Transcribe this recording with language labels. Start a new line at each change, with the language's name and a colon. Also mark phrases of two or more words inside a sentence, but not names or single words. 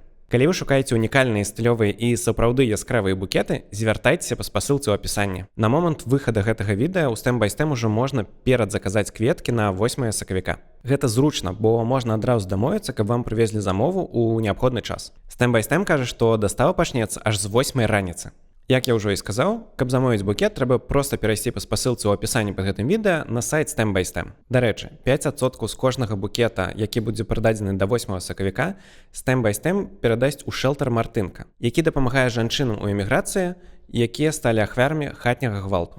Belarusian: Калі вы шукаеце унікальныя стылёвыя і сапраўды яскравыя букеты, звяртайцеся па спасылцы ў апісанні. На момант выхада гэтага відэа ў Stem by Stem ужо можна перадзаказаць кветкі на 8 сакавіка. Гэта зручна, бо можна адразу дамовіцца, каб вам прывезлі замову ў неабходны час. Stem by Stem кажа, што дастава пачнецца аж з 8 раніцы. Як я ўжо і сказаў, каб замовіць букет, трэба проста перайсці па спасылцы ў апісанні пад гэтым відэа на сайт Stem by Stem. Дарэчы, 5% з кожнага букета, які будзе прададзены да 8 сакавіка, Stem by Stem перадасць у шэлтар Мартынка, які дапамагае жанчынам у эміграцыі, якія сталі ахвярамі хатняга гвалту.